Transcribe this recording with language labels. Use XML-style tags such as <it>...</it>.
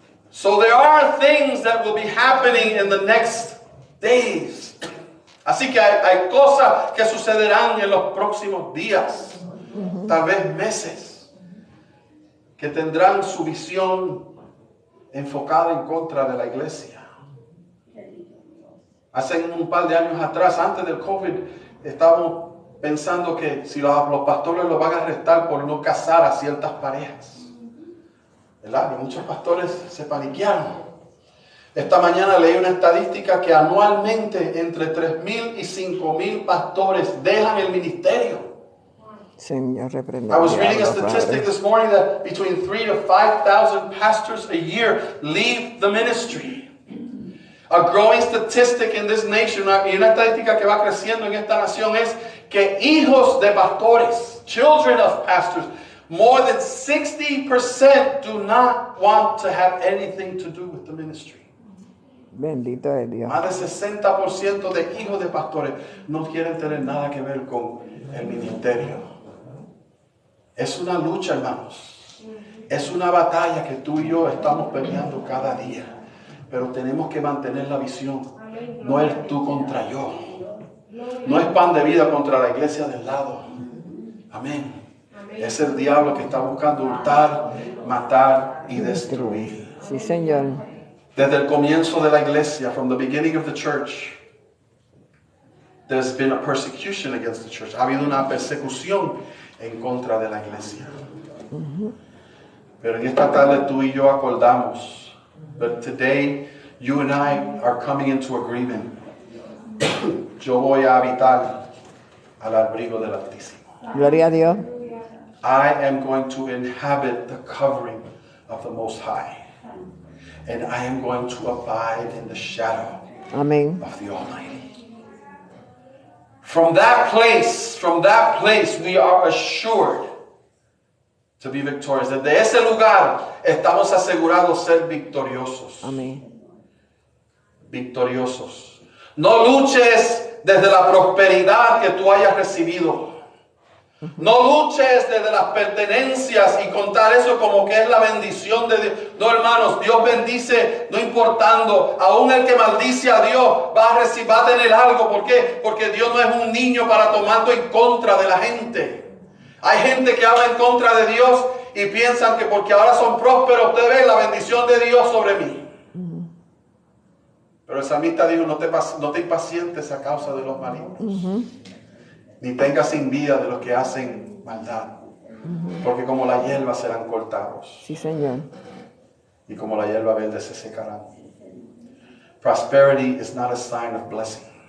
<en>So there are things that will be happening in the next days.</en> <es>Así que hay cosas que sucederán en los próximos días, tal vez meses, que tendrán su visión enfocada en contra de la iglesia. Hace un par de años atrás, antes del COVID, estábamos pensando que si los pastores los van a arrestar por no casar a ciertas parejas. ¿Verdad? Y muchos pastores se paniquearon. Esta mañana leí una estadística que anualmente entre 3,000 y 5,000 pastores dejan el ministerio. Señor, reprenda.</es> <en>I was reading a statistic this morning that between 3,000 to 5,000 pastors a year leave the ministry. A growing statistic in this nation,</en> <es>y una estadística que va creciendo en esta nación, es que hijos de pastores,</es> <en>children of pastors, more than 60% do not want to have anything to do with the ministry.</en> <es>Bendito es Dios. Más de 60% de hijos de pastores no quieren tener nada que ver con el ministerio. Es una lucha, hermanos. Es una batalla que tú y yo estamos peleando cada día. Pero tenemos que mantener la visión. No es tú contra yo. No es pan de vida contra la iglesia del lado. Amén. Es el diablo que está buscando hurtar, matar y destruir. Sí, Señor. Desde el comienzo de la iglesia,</es> <en>from the beginning of the church, there's been a persecution against the church.</en> <es>Ha habido una persecución en contra de la iglesia. Pero en esta tarde tú y yo acordamos.</es> <en>But today, you and I are coming into agreement.</en> <es>Yo voy a habitar al abrigo del Altísimo. Gloria a Dios.</es> <en>I am going to inhabit the covering of the Most High. And I am going to abide in the shadow</en> <es>Amén.</es> <en>of the Almighty. From that place, we are assured to be victorious.</en> <es>Desde ese lugar estamos asegurados ser victoriosos. Amén. Victoriosos. No luches desde la prosperidad que tú hayas recibido. No luches desde las pertenencias y contar eso como que es la bendición de Dios. No, hermanos, Dios bendice, no importando. Aún el que maldice a Dios va a tener algo. ¿Por qué? Porque Dios no es un niño para tomarlo en contra de la gente. Hay gente que habla en contra de Dios y piensan que porque ahora son prósperos, ustedes ven la bendición de Dios sobre mí. Pero el salmista dijo, no te impacientes a causa de los malignos, ni tengas envidia de los que hacen maldad, porque como la hierba serán cortados. Sí, Señor. Y como la hierba verde se secarán.</es> <en>Prosperity is not a sign of blessing.</en>